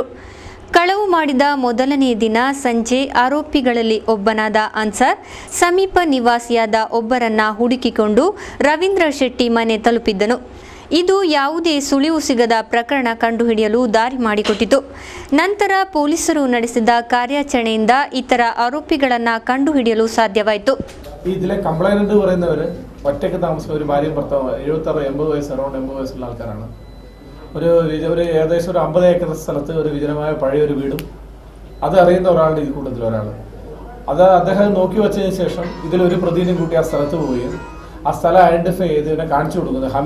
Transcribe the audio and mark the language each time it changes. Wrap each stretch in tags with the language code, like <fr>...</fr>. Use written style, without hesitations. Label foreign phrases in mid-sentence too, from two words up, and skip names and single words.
<kn>ಕಳವು ಮಾಡಿದ ಮೊದಲನೇ ದಿನ ಸಂಜೆ ಆರೋಪಿಗಳಲ್ಲಿ ಒಬ್ಬನಾದ ಅನ್ಸರ್ ಸಮೀಪ ನಿವಾಸಿಯಾದ ಒಬ್ಬರನ್ನ ಹುಡುಕಿಕೊಂಡು ರವೀಂದ್ರ ಶೆಟ್ಟಿ ಮನೆ ತಲುಪಿದ್ದನು. ಇದು ಯಾವುದೇ ಸುಳಿವು ಸಿಗದ ಪ್ರಕರಣ ಕಂಡುಹಿಡಿಯಲು ದಾರಿ ಮಾಡಿಕೊಟ್ಟಿತು. ನಂತರ ಪೊಲೀಸರು ನಡೆಸಿದ ಕಾರ್ಯಾಚರಣೆಯಿಂದ ಇತರ ಆರೋಪಿಗಳನ್ನು ಕಂಡುಹಿಡಿಯಲು ಸಾಧ್ಯವಾಯಿತು.</kn> <ml>ഇതിലെ കംപ്ലൈന്റ് പറയുന്നവർ ഒറ്റയ്ക്ക് താമസിക്കുന്ന ഒരു ഭാര്യയും ഭർത്താവ് 76-80 വയസ്സ്, അറൗണ്ട് 80 വയസ്സുള്ള ആൾക്കാരാണ്. ഒരു ഏകദേശം ഒരു 50 ഏക്കർ സ്ഥലത്ത് ഒരു വിജനമായ പഴയൊരു വീടും അത് അറിയുന്ന ഒരാളുടെ ഈ കൂട്ടത്തിൽ ഒരാൾ. അത് അദ്ദേഹം നോക്കി വെച്ചതിന് ശേഷം ഇതിലൊരു പ്രതിനിധി കൂട്ടി ആ സ്ഥലത്ത് പോവുകയും ആ സ്ഥലം ഐഡന്റിഫൈ ചെയ്ത് ഇവനെ കാണിച്ചു കൊടുക്കുന്നത്.</ml>